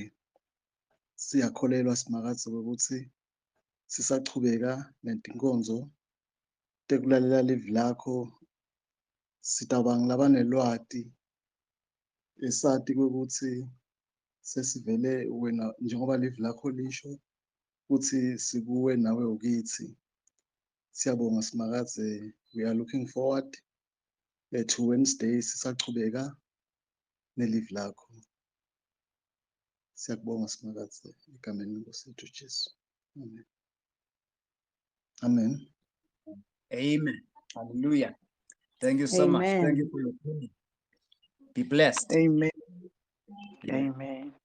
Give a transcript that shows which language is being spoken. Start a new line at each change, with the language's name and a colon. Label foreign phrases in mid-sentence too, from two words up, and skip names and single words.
Swati: Siyakholelwa simakadze ukuthi sisachubeka nenkonzo tekulalela live lakho, sitawuba labanelwati esati ukuthi sesivele wena njengoba live lakho lisho ukuthi sikuwe nawe ukithi. Siyabonga simakadze,
English: we are looking forward to Wednesday
Swati: sisachubeka nelive lakho. Siyakubonga simakadze egameni lenkosi yethu Jesu.
English: Amen. Amen. Amen. Hallelujah. Thank you so much. Amen. Thank you for your prayer. Be blessed. Amen. Amen. Amen.